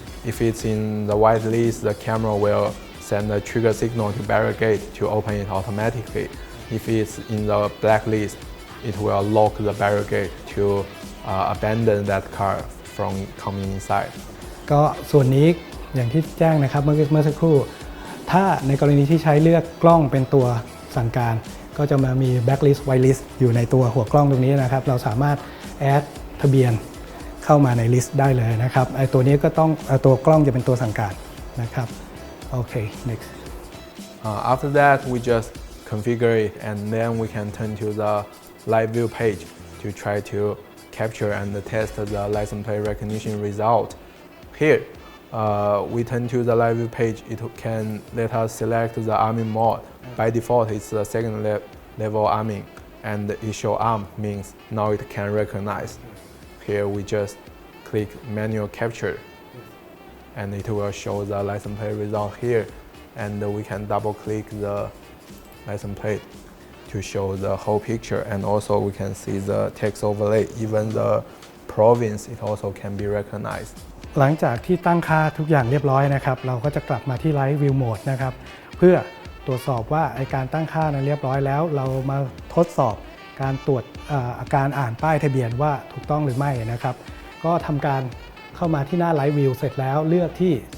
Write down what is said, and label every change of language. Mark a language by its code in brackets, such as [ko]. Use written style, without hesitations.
[en] If it's in the white list, the camera will send a trigger signal to barricade to open it automatically. If it's in the black list, it will lock the barricade to abandon that car from coming inside. [th] ก็ส่วนนี้อย่างที่แจ้งนะครับเมื่อสักครู่ถ้าในกรณีที่ใช้เลือกกล้องเป็นตัวสั่งการก็จะมามี blacklist whitelist อยู่ในตัวหัวกล้องตรงนี้นะครับเราสามารถ add ทะเบียนเข้ามาใน list ได้เลยนะครับไอตัวนี้ก็ต้องตัวกล้องจะเป็นตัวสั่งการนะครับโอเค next [en] After that we just configure it and then we can turn to the live view page to try to capture and test the license plate recognition result. Here we turn to the live view page, it can let us select the arming mode. By default, it's the second level arming, and it show arm means now it can recognize. Here we just click manual capture, and it will show the license plate result here, and we can double click the license plate to show the whole picture, and also we can see the text overlay. Even the province, it also can be recognized. [th] หลังจากที่ตั้งค่าทุกอย่างเรียบร้อยนะครับเราก็จะกลับมาที่ Live View Mode นะครับเพื่อตรวจสอบว่าไอ้การตั้งค่านั้นเรียบร้อยแล้วเรามาทดสอบการตรวจการอ่านป้ายทะเบียนว่าถูกต้องหรือไม่นะครับก็ทำการเข้ามาที่หน้า Live View เสร็จแล้วเลือกที่